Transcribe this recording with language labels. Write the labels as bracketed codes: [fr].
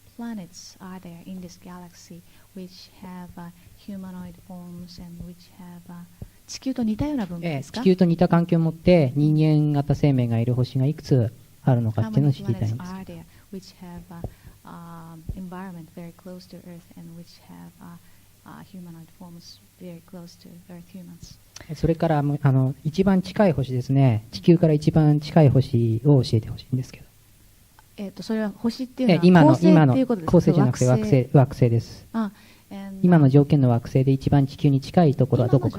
[en] planets are there in this galaxy which have humanoid forms and which have [ja] 地球と似たような文明ですか？地球と似た環境を持って人間型生命がいる星がいくつあるのかっていうのを知りたいんです。 [en] How many planets are there which have environment very close to Earth and which have humanoid forms very close to Earth humans? [ja] それから一番近い星ですね。地球から一番近い星を教えてほしいんですけど。それは星っていうのは恒星っていうことですか？恒星じゃなくて惑星です。今の条件の惑星で一番地球に近いところはどこか。